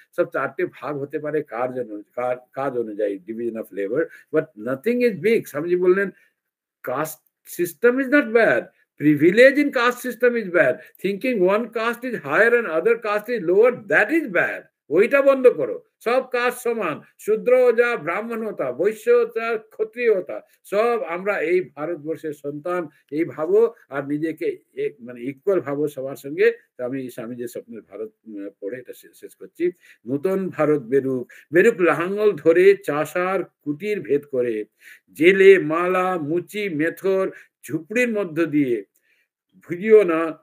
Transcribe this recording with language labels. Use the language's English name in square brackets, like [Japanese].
[Bangla] সব চারটে ভাগ হতে পারে কার জন্য, কাজ অনুযায়ী, [English] Division of labour, but nothing is big. [Bangla] Swamiji বললেন, caste [English] system is not bad. Privilege in caste system is bad. Thinking one caste is higher and other caste is lower, that is bad. [Bangla] ওইটা বন্ধ করো। সব কাজ সমান, শূদ্র যা ব্রাহ্মণ হতা, বৈশ্য যা ক্ষত্রিয় হতা, সব আমরা এই ভারতবর্ষের সন্তান, এই ভাবো আর নিজেকে মানে ইকুয়াল ভাবো সবার সঙ্গে। আমি স্বামীজির স্বপ্নের ভারত পড়ে এটা শেষ করছি। নূতন ভারত বেরুক, বেরুক লাঙ্গল ধরে চাষার কুটির ভেদ করে, জেলে মালা মুচি মেথর ঝুপড়ির মধ্য দিয়ে, ভুজিও না